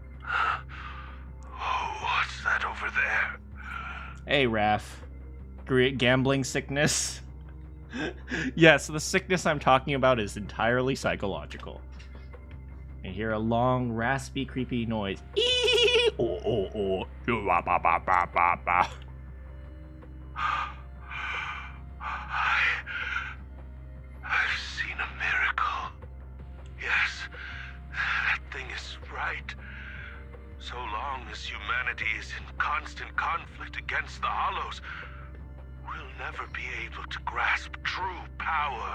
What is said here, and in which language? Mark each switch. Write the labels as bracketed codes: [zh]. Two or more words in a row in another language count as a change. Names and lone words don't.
[en] Oh, what's that over there? Hey, Raph. Great gambling sickness. Yes, the sickness I'm talking about is entirely psychological. I hear a long, raspy, creepy noise. Eee! Oh, oh, oh. Ba, ba, ba, ba, ba, ba. I've seen a miracle. Yes, that thing is right. So long as humanity is in constant conflict against the Hollows, we'll never be able to grasp true power.